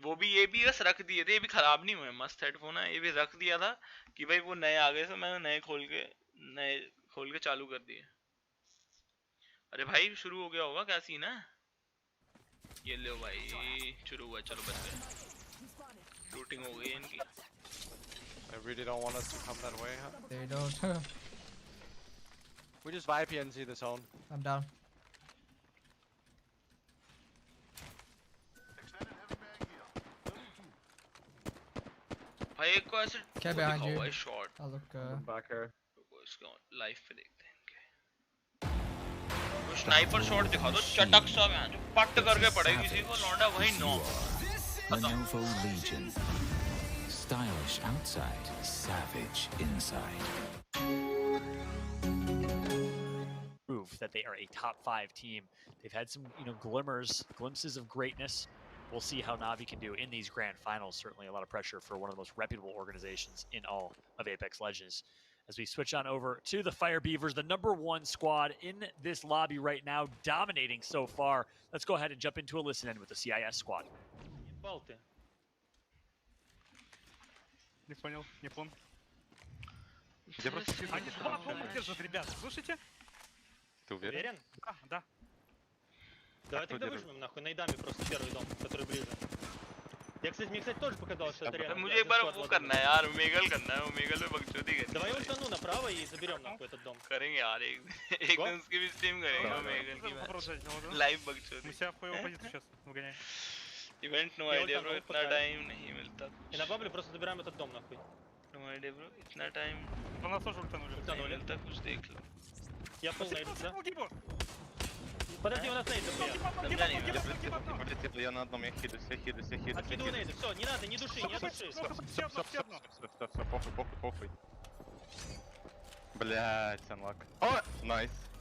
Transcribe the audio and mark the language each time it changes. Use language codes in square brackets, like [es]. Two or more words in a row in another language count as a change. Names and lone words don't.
[hi] वो भी ये भी बस रख दिए थे, ये भी खराब नहीं हुए, मस्त हेडफोन है। ये भी रख दिया था कि भाई वो नए आ गए थे, मैंने नए खोल के चालू कर दिए। अरे भाई शुरू हो गया होगा, क्या सीन है? ये लो भाई शुरू हुआ, चलो बच गए। लूटिंग हो गई इनकी। [en] I really don't want us to come that way, huh? They don't. We just vibe here and see the zone. I'm down. [hi] भाई एक को ऐसे [en] Okay, behind you. [hi] शॉट। [en] I'll look. Back here. [hi] इसको लाइव पे देखते हैं इनके। [en] sniper shot [hi] दिखा दो चटक सा, मैं जो पट करके पड़े किसी को, लौंडा वही नॉक। [en] Lenovo Legion. Stylish outside, savage inside. Prove that they are a top 5 team. They've had some, glimpses of greatness. We'll see how Na'Vi can do in these grand finals. Certainly a lot of pressure for one of the most reputable organizations in all of Apex Legends. As we switch on over to the Fire Beavers, the #1 squad in this lobby right now, dominating so far. Let's go ahead and jump into a listen in with the CIS squad. [ru] Не понял, не понял. Они 2 бомбы держат, ребят, слушайте? Ты уверен? Да. Давай тогда выжмем нахуй, найдами просто первый дом, который ближе. Я, кстати, мне, кстати, тоже показалось, что это реально. [hi] मुझे एक बार वो करना है यार, ओमेगल करना है, ओमेगल में बकचोदी करनी है। [ru] Давай ультану направо и заберем нахуй этот дом. [hi] करेंगे यार एक दिन उसकी भी स्ट्रीम करेंगे ओमेगल की मैच। लाइव बकचोदी। [ru] Мы себя в хуевую позицию сейчас выгоняем. [en] Event no idea bro, [hi] इतना टाइम नहीं मिलता। [ru] И на бабле просто забираем этот дом нахуй. [en] No idea bro, [hi] इतना टाइम। [ru] У нас тоже ультанули. Ультанули, так [hi] कुछ देख लो। [ru] Я пол найду, да? Подожди, у нас нейд. Я на одном, я хилюсь. Откидываю нейды, все, не надо, не души, не души. Все, похуй. Блять, анлак. О, найс.